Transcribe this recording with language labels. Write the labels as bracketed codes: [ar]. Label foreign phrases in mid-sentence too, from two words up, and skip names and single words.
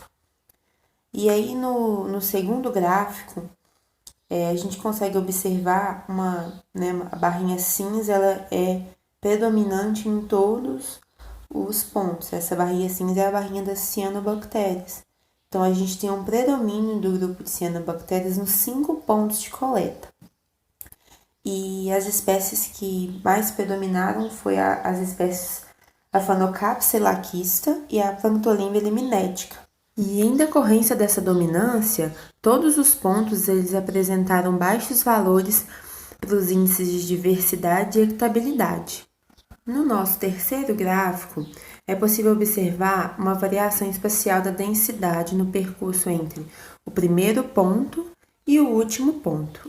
[pt] E aí no segundo gráfico, a gente consegue observar a barrinha cinza, ela é predominante em todos os pontos. Essa barrinha cinza é a barrinha das cianobactérias. Então, a gente tem um predomínio do grupo de cianobactérias nos 5 pontos de coleta. E as espécies que mais predominaram foi as espécies Aphanocapsa laquista e a Planctolimba liminética. E em decorrência dessa dominância, todos os pontos eles apresentaram baixos valores para os índices de diversidade e hectabilidade. No nosso terceiro gráfico, é possível observar uma variação espacial da densidade no percurso entre o primeiro ponto e o último ponto.